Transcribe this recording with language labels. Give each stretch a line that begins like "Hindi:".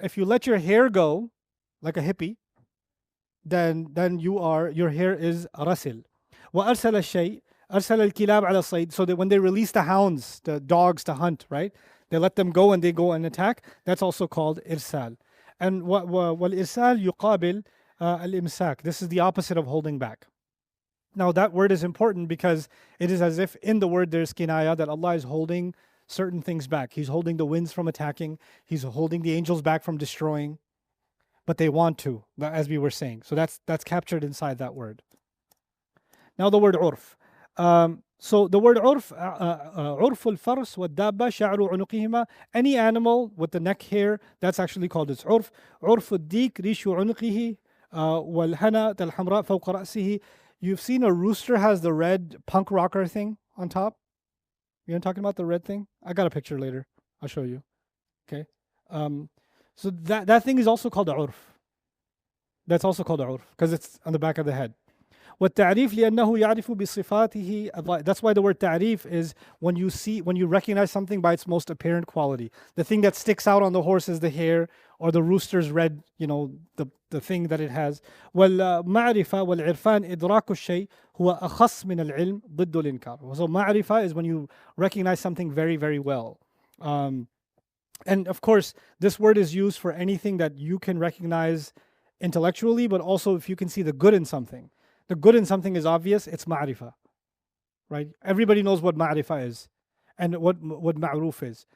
English: If you let your hair go, like a hippie, then your hair is rasil.
Arabic: Wa arsala al-shay. أرسل الكلاب على الصيد.
English: So that when they release the hounds, the dogs to hunt, right? They let them go and they go and attack. That's also called irsal.
Arabic: And والإرسال يقابل الإمساك.
English: This is the opposite of holding back. Now that word is important because it is as if in the word there's kinaya, that Allah is holding certain things back. He's holding the winds from attacking. He's holding the angels back from destroying. But they want to, as we were saying. So that's captured inside that word. Now the word urf. So the word urf,
Arabic: urf al-fars wa dabba sha'ru unuqihima.
English: Any animal with the neck hair, that's actually called its urf.
Arabic: Urf al-dik rishu unuqihi wal-hana al-hamra fawqa ra'sihi.
English: You've seen a rooster has the red punk rocker thing on top? You know what I'm talking about, the red thing? I got a picture later. I'll show you. Okay. So that thing is also called a urf. That's also called a urf because it's on the back of the head.
Arabic: والتعريف لأنه يعرف بصفاته.
English: That's why the word ta'rif is when you recognize something by its most apparent quality. The thing that sticks out on the horse is the hair, or the rooster's red, the thing that it has.
Arabic: والمعرفة والعرفان إدراك الشيء هو أخص من العلم ضد الإنكار.
English: So معرفة is when you recognize something very, very well. And of course, this word is used for anything that you can recognize intellectually, but also if you can see the good in something. The good in something is obvious, it's ma'rifah, right? Everybody knows what ma'rifah is and what ma'ruf is.